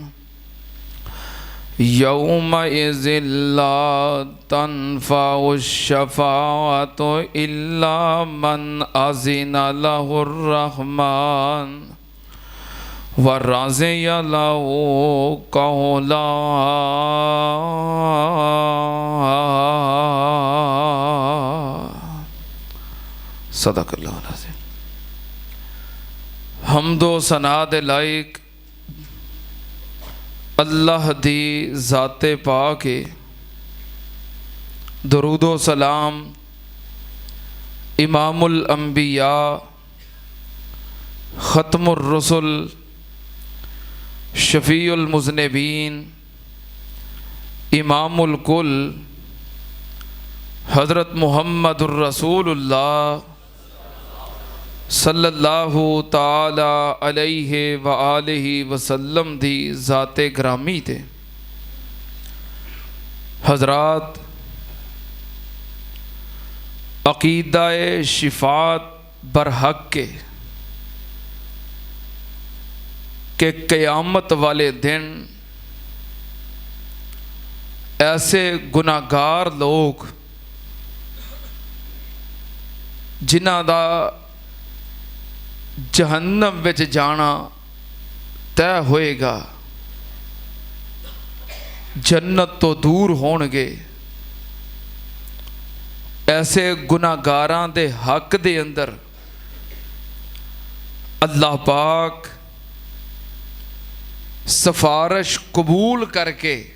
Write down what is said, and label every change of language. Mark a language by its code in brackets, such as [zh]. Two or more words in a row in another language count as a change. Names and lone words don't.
[ar] يومئذ لا تنفع الشفاعة إلا من أذن له الرحمن ورضي له قولا. صدق الله العظيم. [pa] حمد و ثنا دے لائق اللہ دی ذاتِ پاک ہے. درود و سلام [ar] امام الانبیاء ختم الرسل شفیع المذنبین امام الکل حضرت محمد رسول اللہ صلی اللہ تعالی علیہ و آلہ وسلم [pa] دی ذاتِ گرامی تے. حضرات عقیدۂ شفاعت برحق کہ قیامت والے دن ایسے گناہگار لوگ جنہاں دا جہنم وچ جانا طے ہوئے گا، جنت توں دور ہونگے، ایسے گناہگاراں دے حق دے اندر اللہ پاک سفارش قبول کر کے